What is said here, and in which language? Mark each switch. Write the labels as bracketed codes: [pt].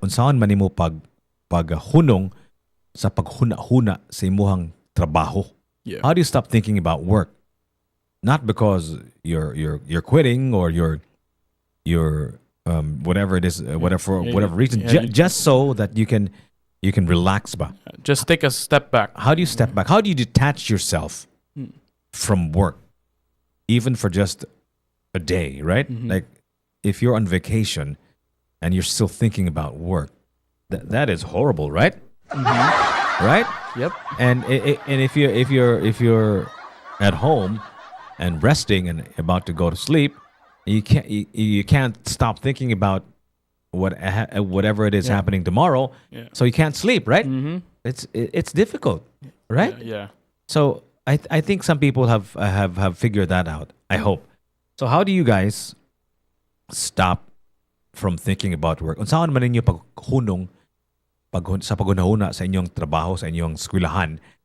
[ceb] Unsaon man nimo paghunong sa paghuna-huna sa imuhang trabaho? [en] Yeah. How do you stop thinking about work? Not because you're quitting or you're whatever it is, whatever reason, yeah, just so that you can relax ba. Just take a step back. How do you step back? How do you detach yourself from work, even for just a day, right? Like if you're on vacation and you're still thinking about work, that is horrible, right? Right? Yep. And if you're at home and resting and about to go to sleep, you can't stop thinking about whatever it is happening tomorrow. Yeah. So you can't sleep, right? It's difficult, right? Yeah. So I think some people have figured that out. I hope. So how do you guys stop from thinking about work? [ceb] Unsaon man ninyo paghunong sa paghunahuna sa inyong trabaho, sa inyong eskwelahan?